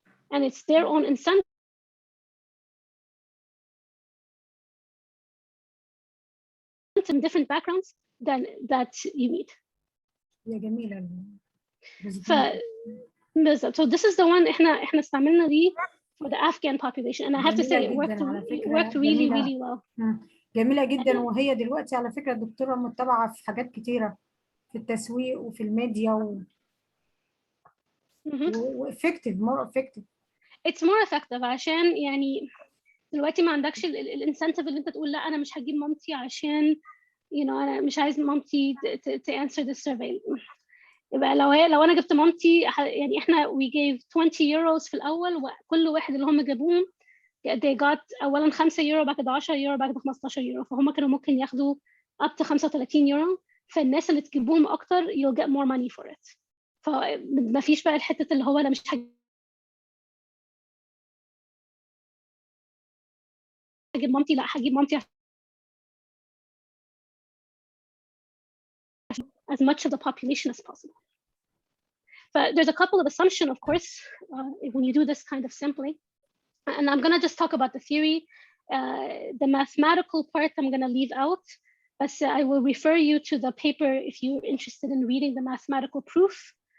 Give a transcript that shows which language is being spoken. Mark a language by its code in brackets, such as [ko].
[en] And it's their own incentive in different backgrounds that you need. [ar] يا جميلة. [en] So this is the one [ar] احنا استعملنا دي [en] for the Afghan population, and I have to say it worked really really well. [ar] جميلة جدا، وهي دلوقتي على فكرة الدكتورة متبعة في حاجات كتيرة في التسويق وفي الميديا و [en] effective, more effective. It's more effective [ar] عشان يعني دلوقتي ما عندكش الانسنتيف اللي انت تقول لا انا مش هجيب مامتي عشان انا مش عايز مامتي [en] to answer the survey. [ar] يبقى لو انا جبت مامتي يعني احنا [en] we gave 20 euros [ar] في الاول، وكل واحد اللي هم جابوهم they got اولا 5 يورو، بعد كده 10 يورو، بعد كده 15 يورو، فهم كانوا ممكن ياخدوا [en] up to [ar] 35 يورو. فالناس اللي تجيبوهم اكتر [en] you'll get more money for it. [ar] فما فيش بقى الحته اللي هو انا مش هجيب مامتي، لا هجيب مامتي [en] as much of the population as possible. But there's a couple of assumptions, of course, when you do this kind of sampling. And I'm going to just talk about the theory. The mathematical part I'm going to leave out, but I will refer you to the paper if you're interested in reading the mathematical proof.